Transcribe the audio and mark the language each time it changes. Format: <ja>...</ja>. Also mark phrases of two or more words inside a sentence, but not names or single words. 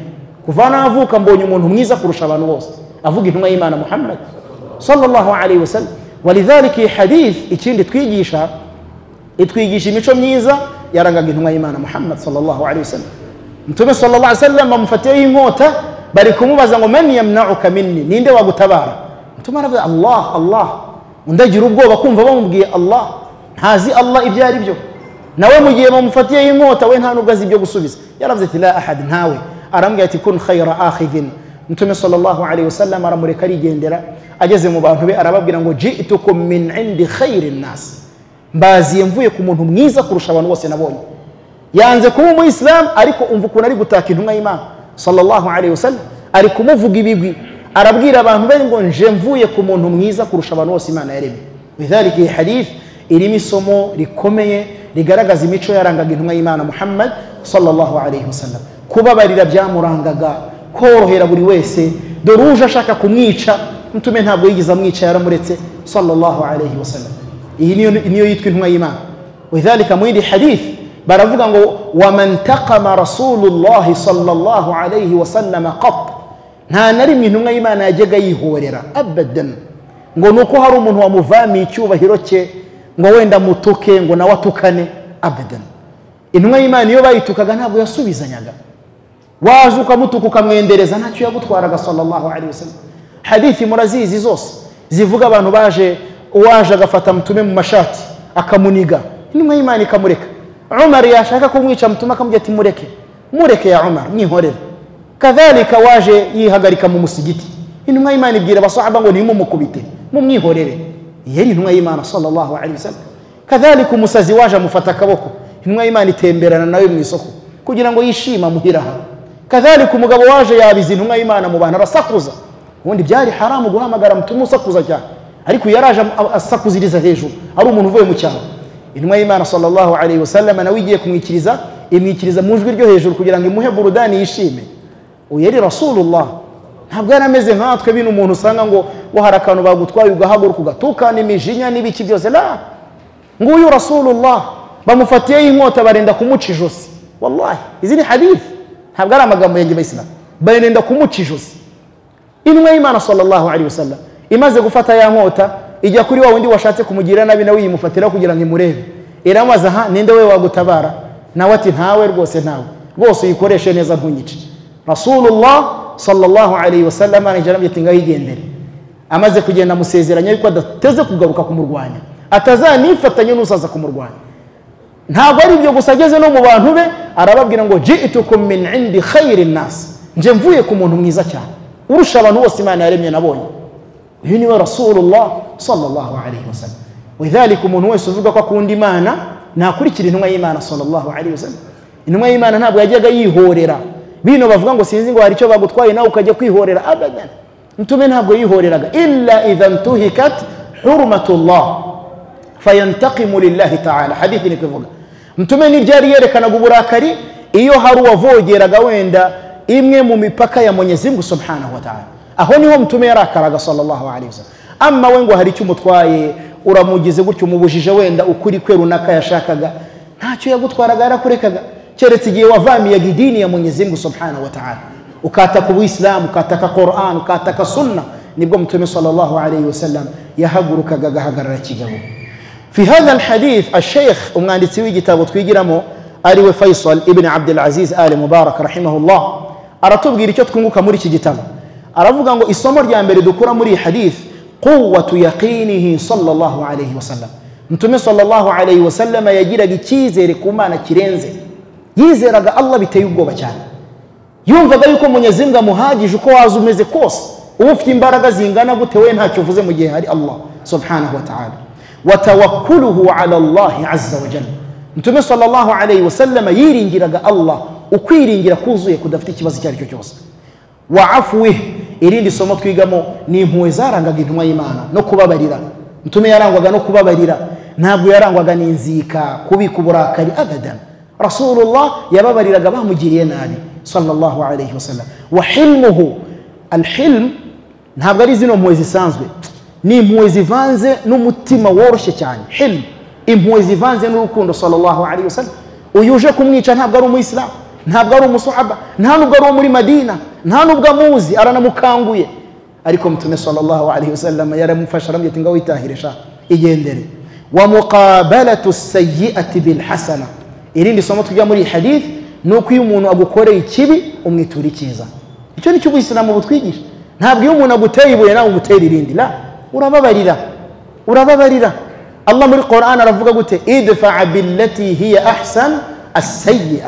<rw>Kuva navuka mbonye umuntu mwiza kurusha abantu bose, avuga intumwa y'Imana Muhammad</rw> <ar>صلى الله عليه وسلم.</ar> <rw>Walidhalika hadith ikindi twigisha, itwigisha imico myiza yarangaga intumwa y'Imana Muhammad</rw> <ar>صلى الله عليه وسلم.</ar> <rw>Mtume</rw> <ar>صلى الله عليه وسلم</ar> <rw>amufatiye inkota, bari kumubaza ngo</rw> <ar>من يمنعك مني,</ar> <rw>ninde wagutabara? Mtume aravuga Allah Allah, undagira ubwoba kumva bamubwiye Allah, ntazi Allah ibyo ari byo. Nawe mu gihe bamufatiye inkota we nta nubwo azi ibyo gusubiza, yaravuze ati</rw> <ar>لا أحد,</ar> <rw>ntawe. Arambwira ati</rw> <ar>كن خير آخذ.</ar> <rw>Mtume</rw> <ar>صلى الله عليه وسلم</ar> <rw>aramureka arigendera, ageze mu bantu be arababwira ngo</rw> <ar>جئتكم من عند خير الناس,</ar> <rw>mbaziye mvuye ku muntu mwiza kurusha abantu bose nabonye. Yanze kuba umuislam, ariko umva ukuntu ari gutaka intumwa y'Imana</rw> <ar>صلى الله عليه وسلم,</ar> <rw>ari kumuvuga ibigwi, arabwira abantu bari ngo nje mvuye ku muntu mwiza kurusha abantu bose Imana yaremye. Bidhalika iyi hadith irimo isomo rikomeye rigaragaza imico yarangaga intumwa y'Imana Muhammad</rw> <ar>صلى الله عليه وسلم.</ar> <rw>Kubabarira byamurangaga, korohera buri wese. Dore uje ashaka kumwica, Mtume ntabwo yigiza amwica, yaramuretse</rw> <ar>صلى الله عليه وسلم.</ar> <rw>Iyi niyo yitwa intumwa y'Imana. Bidhalika mu yindi hadith baravuga ngo</rw> <ar>ومن انتقم رسول الله صلى الله عليه وسلم قط,</ar> <rw>nta nari intumwa y'Imana yajyaga yihorera abadan ngo nuko hari umuntu wamuvamiye icyubahiro cye ngo wenda mutuke ngo nawe atukane, abadan. Intumwa y'Imana iyo bayitukaga ntabwo yasubizanyaga. Waje ukamutuka ukamwendereza ntacyo yagutwaraga</rw> <ar>صلى الله عليه وسلم.</ar> <rw>Hadithi murazizi zose zivuga abantu waje agafata Mtume mu mashati akamuniga, intumwa y'Imana ikamureka. Umar yashaka kumwica Mtume akamubwira ati mureke ya Umar, mwihorere. Kadhalika waje yihagarika mu musigiti, intumwa y'Imana ibwira abasahaba ngo nimumukubite, mumwihorere. Yari intumwa y'Imana</rw> <ar>صلى الله عليه وسلم.</ar> <rw>Kadhalika umusazi waje amufata akaboko, intumwa y'Imana itemberana nawe mu isoko kugira ngo yishima muhiraha. Kadhalika umugabo waje yabiza intumwa y'Imana mu bantu arasakuza, ubundi byari haramu guhamagara Mtume usakuza cyane, ariko yaraje asakuziriza hejuru, ari umuntu uvuye mu cyaro. Intumwa y'Imana</rw> <ar>صلى الله عليه وسلم</ar> <rw>nawe igiye kumwikiriza, imwikiriza mu jwi ryo hejuru kugira ngo imuhe burudani yishime. Uyeri Rasulullah, ntabwo yarameze nkatwe bino umuntu usanga ngo wahara akantu bagutwaye ugahaguruka ugatukana imijinya n'ibiki byose. La, nguyu Rasulullah bamufatiye inkota barenda kumuca ijosi. Wallahi izi ni hadith, ntabwo ari amagambo yanjye bayisilamu, barenda kumuca ijosi. Intumwa y'Imana</rw> <ar>صلى الله عليه وسلم</ar> <rw>imaze gufata ya nkota ijya kuri wa wundi washatse kumugira nabi, nawe yimufatira kugira ngo imurebe. Iramubaza, ha ninde we wagutabara? Nawe ati ntawe rwose, ntawe rwose, uyikoreshe neza ntunyice.</rw> <ar>رسول الله صلى الله عليه وسلم</ar> <rw>anijara ati ngahigendere. Amaze kugenda musezeranya yuko adateze kugaruka kumurwanya, atazanifatanya n'usaza kumurwanya. Ntabwo ari byo gusa, ageze no mu bantu be arababwira ngo</rw> <ar>جئتكم من عند خير الناس,</ar> <rw>nje mvuye ku muntu mwiza cyane urusha abantu bose Imana yaremye nabonye. Uyu niwe</rw> <ar>رسول الله صلى الله عليه وسلم.</ar> <rw>Widhalika umuntu wese uvuga ko akunda Imana nakurikira intumwa y'Imana</rw> <ar>صلى الله عليه وسلم.</ar> <rw>Intumwa y'Imana ntabwo yajyaga yihorera. Bino bavuga ngo sinzi ngo hari icyo bagutwaye nawe ukajya kwihorera, abadan. Mtume ntabwo yihoreraga,</rw> <ar>إلا إذا انتهكت حرمة الله فينتقم لله تعالى.</ar> <rw>Hadithi ni kuvuga Mtume ni byari yerekanaga uburakari iyo hari uwavogeraga wenda imwe mu mipaka ya</rw> <sw>Mwenyezi Mungu</sw> <ar>سبحانه وتعالى.</ar> <rw>Aho niho Mtume yarakaraga</rw> <ar>صلى الله عليه وسلم.</ar> <rw>Amma we ngo hari icyo umutwaye uramugize gutyo umubujije wenda ukuri kwe runaka yashakaga, ntacyo yagutwaraga, yarakurekaga. Keretse igihe wavamiye idini ya</rw> <sw>Mwenyezi Mungu</sw> <ar>سبحانه وتعالى,</ar> <rw>ukataka uislamu, ukataka Qur'an, ukataka sunna, nibwo Mtume</rw> <ar>صلى الله عليه وسلم</ar> <rw>yahagurukaga agahagarara kigabo.</rw> <ar>في هذا الحديث الشيخ</ar> <rw>umwanditsi w'igitabo twigiramo ari we Faisal ibn Abdul Aziz Ali Mubarak rahimahullah aratubwira icyo twunguka muri iki gitabo. Aravuga ngo isomo rya mbere dukura muri hadith</rw> <ar>قوة يقينه صلى الله عليه وسلم.</ar> <rw>Mtume</rw> <ar>صلى الله عليه وسلم</ar> <rw>yagiraga icyizere ku Mana kirenze, yizeraga Allah biteye ubwoba cyane. Yumvaga yuko</rw> <sw>Mwenyezi Mungu</sw> <rw>amuhagije uko waza umeze kose, ufite imbaraga zingana gute we ntacyo uvuze mu gihe hari Allah</rw> <ar>سبحانه وتعالى. وتوكله على الله عز وجل.</ar> <rw>Mtume</rw> <ar>صلى الله عليه وسلم</ar> <rw>yiringiraga Allah ukwiringira kuzuye kudafite ikibazo cyari cyo cyose.</rw> <ar>وعفوه,</ar> <rw>irindi somo twigamo ni impuhwe zarangaga intumwa y'Imana no kubabarira. Mtume yarangwaga no kubabarira, ntabwo yarangwaga n'inzika, kubika uburakari, abadan. Rasulullah yababariraga bamugiriye nabi</rw> <ar>صلى الله عليه وسلم. وحلمه,</ar> <rw>alhilm ntabwo ari zino mpuhwe zisanzwe, ni impuhwe zivanze n'umutima woroshye cyane. Hilm, impuhwe zivanze n'urukundo</rw> <ar>صلى الله عليه وسلم.</ar> <rw>Uyuje kumwica ntabwo ari umuyisilamu, ntabwo ari umusahaba, nta nubwo ari muri Madina, nta nubwo amuzi, aranamukanguye, ariko Mtume</rw> <ar>صلى الله عليه وسلم</ar> <rw>yaramufasha, aramubwira ngo witahiresha igendere.</rw> <ar>ومقابلة السيئة بالحسنة,</ar> <rw>irindi somo tujya muri hadith nuko iyo umuntu agukoreye ikibi umwitura icyiza. Icyo ni cyo Uislamu butwigisha. Ntabwo iyo umuntu aguteye ibuye nawe umutera irindi, la, urababarira. Allah muri Qur'an aravuga gute,</rw> <ar>ادفع بالتي هي أحسن السيئة.</ar>